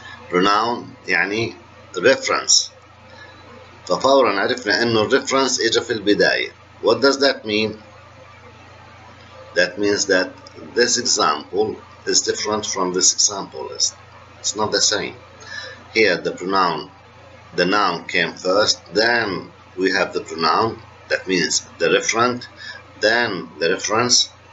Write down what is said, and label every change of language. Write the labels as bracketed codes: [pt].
[ar] pronoun يعني reference. ففورا عرفنا انه الريفرنس اجى في البداية. [en] What does that mean? That means that this example is different from this example list. It's not the same. Here the pronoun, the noun came first, then we have the pronoun, that means the referent, then the reference.